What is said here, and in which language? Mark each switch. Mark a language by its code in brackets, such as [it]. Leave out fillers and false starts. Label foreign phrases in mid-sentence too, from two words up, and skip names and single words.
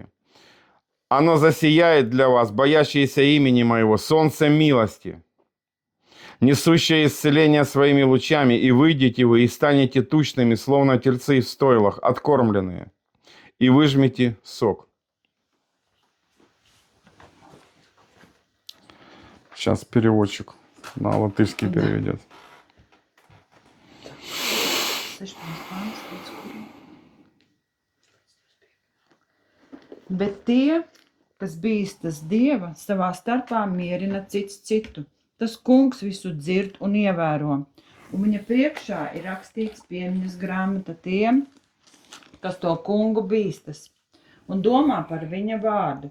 [ru] Оно засияет для вас, боящиеся имени моего, солнце милости, несущее исцеление своими лучами, и выйдете вы, и станете тучными, словно тельцы в стойлах, откормленные, и выжмете сок. Сейчас переводчик на латышский Да. переведет. [lv] 16. pants, līdz kuram. Bet tie, kas bīstas Dieva, savā starpā mierina cits citu. Tas kungs visu dzird un ievēro. Un viņa priekšā ir rakstīts piemiņas grāmata tiem, kas to kungu bīstas un domā par viņa vārdu.